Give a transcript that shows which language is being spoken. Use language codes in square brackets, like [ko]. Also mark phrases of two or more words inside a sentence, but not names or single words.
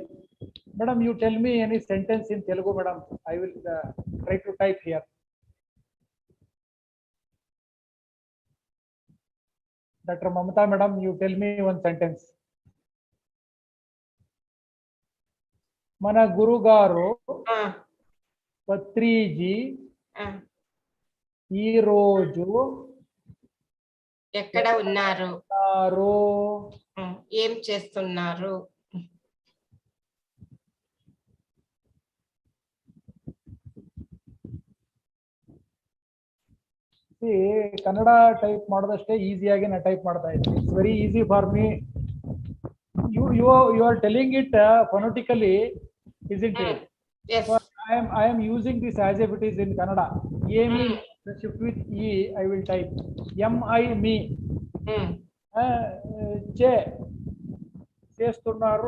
[en] Madam, you tell me any sentence in Telugu, madam. I will try to type here. Dr. Mamata, madam, you tell me one sentence. [te] మన గురు గారు, Patriji, ఈ రోజు ఎక్కడ ఉన్నారు, ఏం చేస్తున్నారు? [kn] ಕನ್ನಡ ಟೈಪ್ ಮಾಡೋದಷ್ಟೇ ಈಸಿಯಾಗಿ ನಾನು ಟೈಪ್ ಮಾಡ್ತಾ ಇದ್ದೀನಿ. [en] it's very easy for me. You are telling it phonetically, isn't it? Yes. So I am using this as if it is in Kannada. Me, the shift with E, I will type M-I, me. [te] చేస్తున్నారు.